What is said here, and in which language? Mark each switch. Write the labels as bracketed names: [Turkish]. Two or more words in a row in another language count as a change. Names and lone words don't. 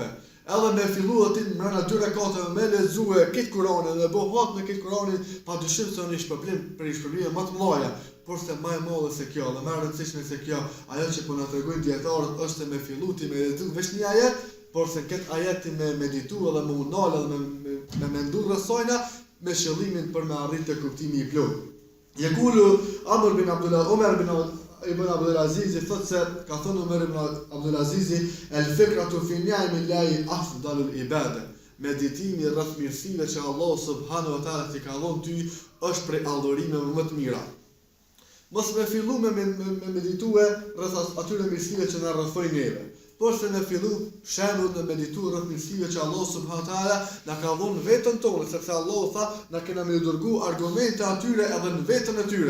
[Albanian] Edhe me fillu aty brenda 2 rekate me lexue këtë Kur'anin dhe bëu hat me këtë Kur'anin, padyshim se është shpërblim për shpërblime më të mëdha, por se më e madhe se kjo, dhe më e rëndësishme se kjo, ajo që po na tregojnë dietarët është me fillu ti me lexu vetëm një ajet, por se këtë ajet ti me meditu edhe me unal edhe me mendu rreth saj me qëllimin për me arritë kuptimi i plot. Yaqulu Amr bin Abdullah Umar bin ibn Abdul Aziz thot se ka thënë Umar ibn Abdul Aziz, [Arabic] "الفكرة في نعم الله أفضل العبادة." [Albanian] Meditimi rreth mirësive që Allah [Arabic] سبحانه وتعالى [Albanian] t'i ka dhënë ty është prej adhurimeve më të mira. Mos me fillu me meditue rreth atyre mirësive që na rrethojnë neve. Por se me fillu shembull në meditu rreth mirësive që Allah [Arabic] سبحانه وتعالى [Albanian] na ka dhënë veten tonë, sepse Allah tha na kena me dërgu argumente atyre edhe në veten e tyre.